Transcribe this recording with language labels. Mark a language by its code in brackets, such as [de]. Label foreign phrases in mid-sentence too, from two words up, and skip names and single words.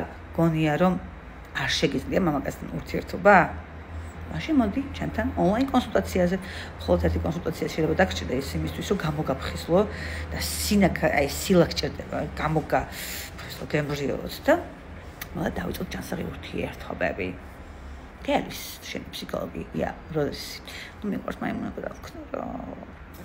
[ka] გონია რომ არ შეგიძლია მამაკაცთან ურთიერთობა? მაშინ მოდი ჩემთან ონლაინ კონსულტაციაზე. მხოლოდ ერთი კონსულტაცია შეიძლება დაგჭირდა ის იმისთვის, რომ გამოგაფხიზლო და სილა გჭირდება, გემრიელოთ და მოდი დავიწყოთ ჯანსაღი ურთიერთობები. [ca] Què és? Psicòleg, ja, però no m'importa mai una cosa.